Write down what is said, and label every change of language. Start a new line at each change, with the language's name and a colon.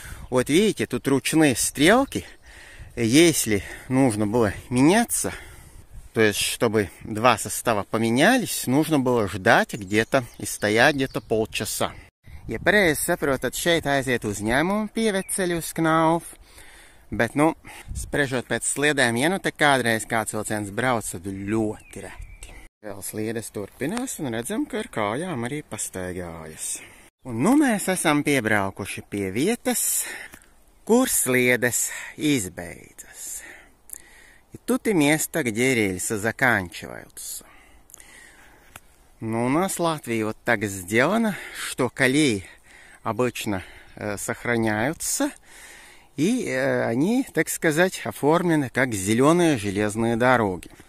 Russian: Вот видите, тут ручные стрелки. Если нужно было меняться, то есть, чтобы два состава поменялись, нужно было ждать где-то и стоять где-то полчаса.
Latvian: Ja pareizi saprotat, šeit aiziet uzņēmumu pieveceļu uz Knaufu. Bet, spriežot pēc sliedēm, ja te kādreiz kāds vilciens brauc, tad ļoti reti. Vēl sliedes turpinās un redzam, ka ar kājām arī pastaigājas. Un mēs esam piebraukuši pie vietas, kur sliedes избейdzas.
Russian: И тут и место, где рельсы заканчиваются. У нас в Латвии вот так сделано, что колеи обычно сохраняются, и они, так сказать, оформлены как зеленые железные дороги.